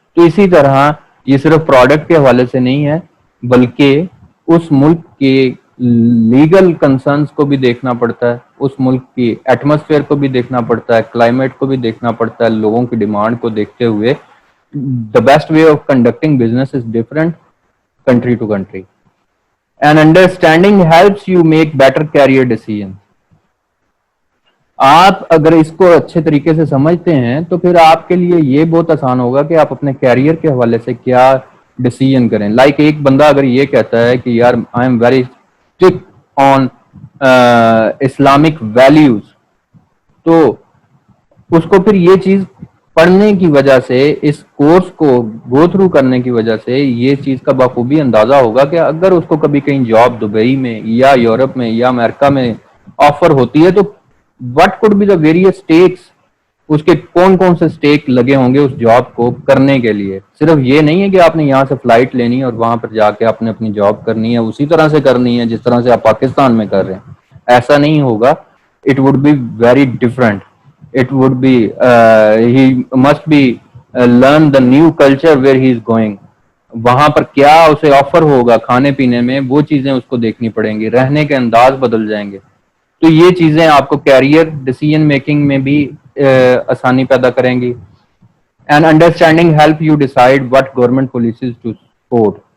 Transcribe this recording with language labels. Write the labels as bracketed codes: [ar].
[ur] تو اسی طرح یہ صرف پروڈکٹ کے حوالے سے نہیں ہے بلکہ اس ملک کے لیگل کنسرنس کو بھی دیکھنا پڑتا ہے, اس ملک کی ایٹماسفیئر کو بھی دیکھنا پڑتا ہے, کلائمیٹ کو بھی دیکھنا پڑتا ہے, لوگوں کی ڈیمانڈ کو دیکھتے ہوئے [en] the best way of conducting business is different country to country. And understanding helps you make better career decisions. [ur] آپ اگر اس کو اچھے طریقے سے سمجھتے ہیں تو پھر آپ کے لیے یہ بہت آسان ہوگا کہ آپ اپنے کیریئر کے حوالے سے کیا ڈیسیژن کریں. لائک ایک بندہ اگر یہ کہتا ہے کہ یار [en] I'm very strict on Islamic values, [ur] تو اس کو پھر یہ چیز پڑھنے کی وجہ سے, اس کورس کو گو تھرو کرنے کی وجہ سے یہ چیز کا بخوبی اندازہ ہوگا کہ اگر اس کو کبھی کہیں جاب دبئی میں یا یورپ میں یا امریکہ میں آفر ہوتی ہے تو [en] what could be the various stakes, [ur] اس کے کون کون سے اسٹیک لگے ہوں گے اس جاب کو کرنے کے لیے. صرف یہ نہیں ہے کہ آپ نے یہاں سے فلائٹ لینی ہے اور وہاں پر جا کے آپ نے اپنی جاب کرنی ہے, اسی طرح سے کرنی ہے جس طرح سے آپ پاکستان میں کر رہے ہیں, ایسا نہیں ہوگا. [en] It would be very different. It would be he must be learn the new culture where he is going. [ur] وہاں پر کیا اسے آفر ہوگا کھانے پینے میں, وہ چیزیں اس کو دیکھنی پڑیں گی, رہنے کے انداز بدل جائیں گے. تو یہ چیزیں آپ کو کیریئر ڈیسیژن میکنگ میں بھی آسانی پیدا کریں گی. [en] And understanding help you decide what government policies to support.